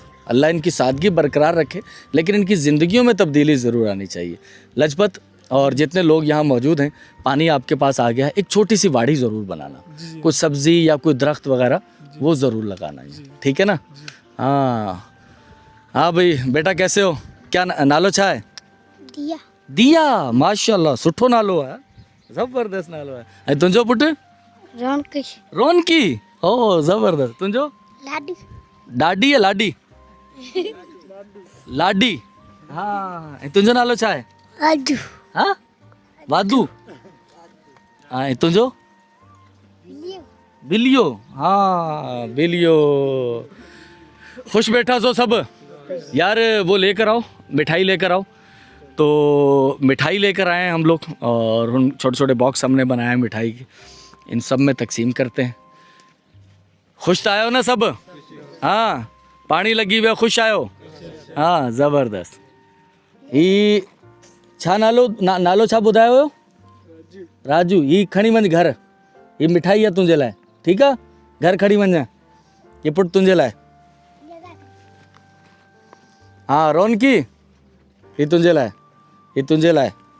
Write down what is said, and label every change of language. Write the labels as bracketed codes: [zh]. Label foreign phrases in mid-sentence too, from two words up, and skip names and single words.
[ur] اللہ ان کی سادگی برقرار رکھے، لیکن ان کی زندگیوں میں تبدیلی ضرور آنی چاہیے. لجپت اور جتنے لوگ یہاں موجود ہیں، پانی آپ کے پاس آ گیا ہے، ایک چھوٹی سی واڑی ضرور بنانا، کچھ سبزی یا کوئی درخت وغیرہ وہ ضرور لگانا ہے، ٹھیک ہے نا? ہاں بھائی بیٹا، کیسے ہو؟ کیا [sd] नालो छा [ur] ہے? दिया। माशाल्लाह, [sd] सुठो नालो है, ज़बरदस्त नालो है। ऐं तुंहिंजो पुटु? रोनकी। ओ ज़बरदस्त। तुंहिंजो? ॾाॾी है? लाडी। हाँ, ऐं तुंहिंजो नालो छा आहे? हाँ, वाधू। हाँ, ऐं तुंहिंजो? बिलियो। हाँ बिलियो। खुश बैठा सो सब यार। [ur] وہ لے کر آؤ، مٹھائی لے کر آؤ. تو مٹھائی لے کر آئے ہیں ہم لوگ اور ان چھوٹے چھوٹے باکس ہم نے بنائے ہیں مٹھائی کے، ان سب میں تقسیم کرتے ہیں. [sd] खुश तो आयो ना सब? हाँ, [ur] پانی لگی ہوئی, [sd] खुश आयो? हाँ ज़बरदस्त। ही छा नालो छा ॿुधायो हुयो? राजू। ही खणी वञ घर, ही मिठाई आहे तुंहिंजे लाइ, ठीकु आहे? घर खणी वञ, ये पुट तुंहिंजे लाइ। हाँ रोनकी, ही तुंहिंजे लाइ, ही तुंहिंजे लाइ।